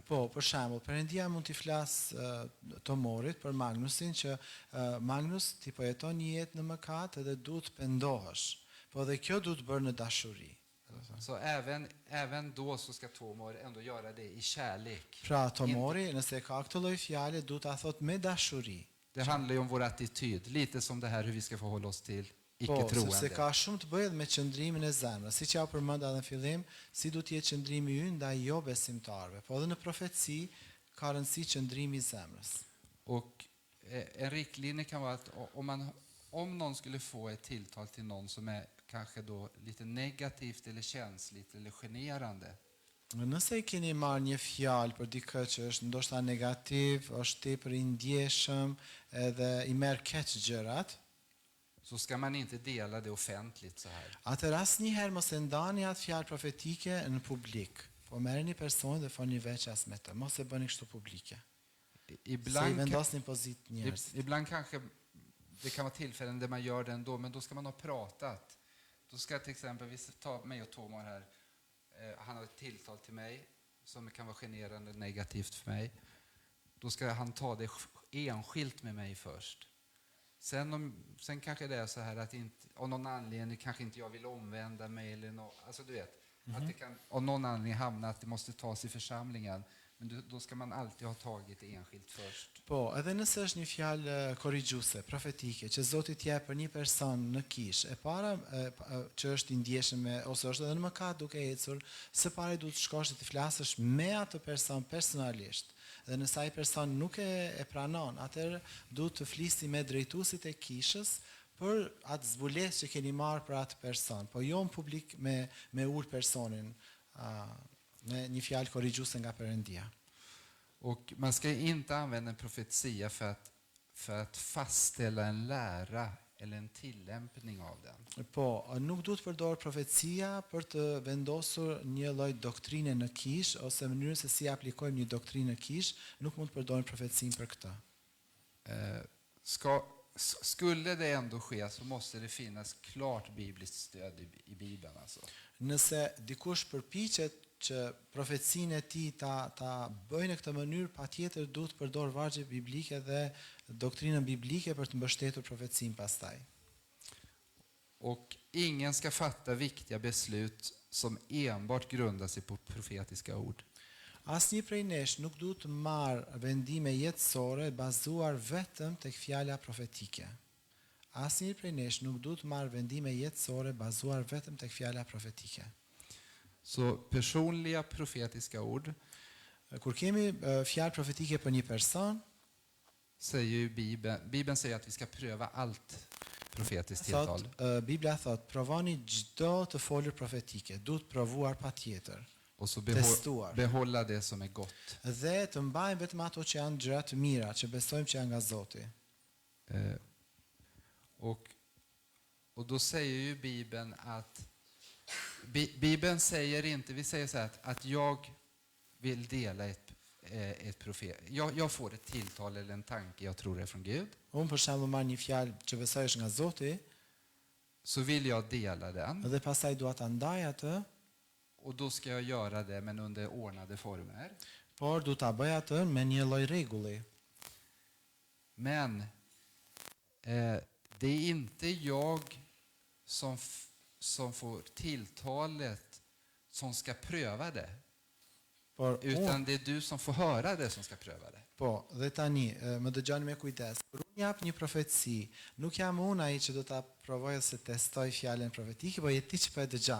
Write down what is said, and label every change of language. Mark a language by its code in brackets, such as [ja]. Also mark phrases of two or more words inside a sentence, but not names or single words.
[sq] Po, për shembull, Perëndia mund t'i flas Tomorit për Magnusin që Magnus ti po jeton një jetë në mëkat edhe duhet pendohesh. Po dhe kjo duhet bërë në dashuri. [sv] Så även då så ska Tomor ändå göra det i kärlek. [sq] Pra Tomori, nëse ka këtë lloj fjale, duhet ta thot me dashuri. [sv] Det handlar ju om vår attityd, lite som det här hur vi ska förhålla oss till [sq] Po, [sv] icke-troende. [sq] sepse ka shumë të bëjë me qëndrimin e zemrës. Siç ja përmenda në fillim, si duhet të jetë qëndrimi ynë ndaj jo besimtarëve. Po edhe në profeci ka rëndësi qëndrimi i zemrës. [sv] Och en riktlinje kan vara att om någon skulle få ett tilltal till någon som är kanske då lite negativt eller känsligt eller generande. [sq] Nëse i keni marrë një fjalë për dikë që është ndoshta negativ, është tepër i ndjeshëm edhe i merr keq gjërat, [sv] Så ska man inte dela det offentligt så här. [sq] atëherë asnjëherë mos e ndani atë fjalë profetike në publik. Po merrni personin dhe foni veç as me të. Mos e bëni kështu publike. Se i vendosni pozitë njerëz. [sv] Ibland kanske det kan vara tillfällen där man gör det ändå, men då ska man ha pratat. Då ska till exempel, vi tar mig och Tomor här, han har ett tilltal till mig som kan vara generande negativt för mig. Då ska han ta det enskilt med mig först. Sen kanske det är så här att av någon anledning kanske inte jag vill omvända mig eller alltså du vet, att det kan av någon anledning hamna att det måste tas i församlingen. Men då ska man alltid ha tagit det enskilt först. [sq] Po, edhe nëse është një fjalë korrigjuese, profetike, që Zoti t'jep për një person në kishë, e para që është i ndjeshëm ose është edhe në mëkat duke ecur, së pari duhet të shkosh të flasësh me atë person personalisht. Dhe nëse ai person nuk e pranon, atëherë duhet të flisni me drejtuesit e kishës për atë zbulesë që keni marrë për atë person, po jo në publik me ul personin, me një fjalë korrigjuese nga Perëndia. [sv] Och man ska inte använda en profetia för att fastställa en lära eller en tillämpning av den. [sq] Po, nuk duhet përdor profecia për të vendosur një lloj doktrine në kishë ose mënyrën se si aplikojmë një doktrinë në kishë, nuk mund të përdorim profecinë për këtë. [sv] Skulle det ändå ske så måste det finnas klart bibliskt stöd i Bibeln alltså. [sq] Nëse dikush përpiqet që profecinë e tij ta bëjë në këtë mënyrë, patjetër duhet të përdor vargje biblike dhe doktrinën biblike për të mbështetur profecinë pastaj. [sv] Och ingen ska fatta viktiga beslut som enbart grundar sig på profetiska ord. [sq] Asnjë prej nesh nuk duhet të marrë vendime jetësore bazuar vetëm tek fjala profetike. Asnjë prej nesh nuk duhet të marrë vendime jetësore bazuar vetëm tek fjala profetike. [sv] Så personliga profetiska ord [sq] Kur kemi fjalë profetike për një person, [sv] säger ju Bibeln säger att vi ska pröva allt profetiskt tilltal. [sq] Bibla thot, provoni çdo të folur profetike, duhet provuar patjetër. [sv] Och så [sq] Testuar. [sv] behålla det som är gott. [sq] Dhe të mbajmë vetëm ato që janë gjëra të mira, që besojmë që janë nga Zoti. [sv] Och då säger ju Bibeln att Bibeln säger inte, vi säger så här att jag vill dela ett profet. Jag får ett tilltal eller en tanke jag tror är från Gud. [sq] Unë për shembull marr një fjalë që besoj është nga Zoti, [sv] Så vill jag dela den [sq] dhe pastaj dua ta ndaj atë, [sv] och då ska jag göra det men under ordnade former. [sq] por du ta bëj atë me një lloj rregulli. [sv] Men det är inte jag som får tilltalet som ska pröva det. [sq] Por [sv] Utan det är du som får höra det som ska pröva det. [sq] Po, dhe tani, më dëgjoni me kujdes. Kur unë jap një profeci, nuk jam unë ai që do ta provoj ose testoj fjalën profetike, po je ti që po e dëgjon.